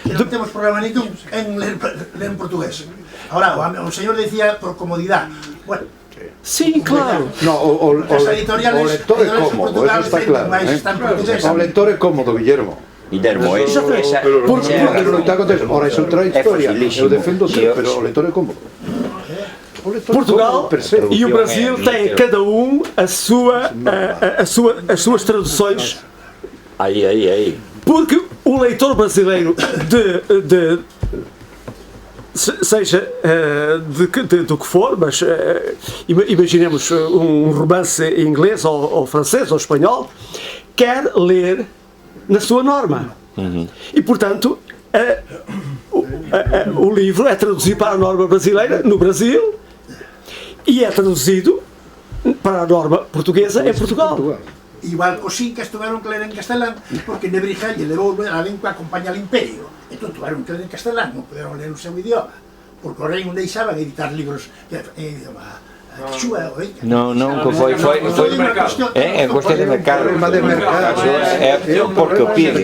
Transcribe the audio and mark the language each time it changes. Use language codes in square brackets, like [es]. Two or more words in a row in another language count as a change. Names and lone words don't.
[gl] Que non temos problema ningún en ler en portugués. Ahora, o señor decía [es] por comodidad. [gl] Bueno, [pt] Sim, claro. [gl] No, o lector é cómodo, eso está claro. O lector é cómodo, Guillermo. Guillermo, Esa Ora, é outra historia. Eu defendo pero o lector é cómodo. [pt] Portugal e o Brasil têm cada um as suas traduções. Aí. Porque o leitor brasileiro seja do que for, mas imaginemos um romance em inglês ou francês ou espanhol, quer ler na sua norma. E, portanto, o livro é traduzido para a norma brasileira no Brasil e é traduzido para a norma portuguesa em Portugal. [gl] Igual os incas tuveron que ler en castelán porque Nebrija lle levou a lengua [es] acompaña al imperio. [gl] Entón tuveron que ler en castelán, non puderon ler o seu idioma, porque o rei non deixaban editar libros en idioma xúa ou inca. Non, que foi en cuestión de mercado. É porque o piden.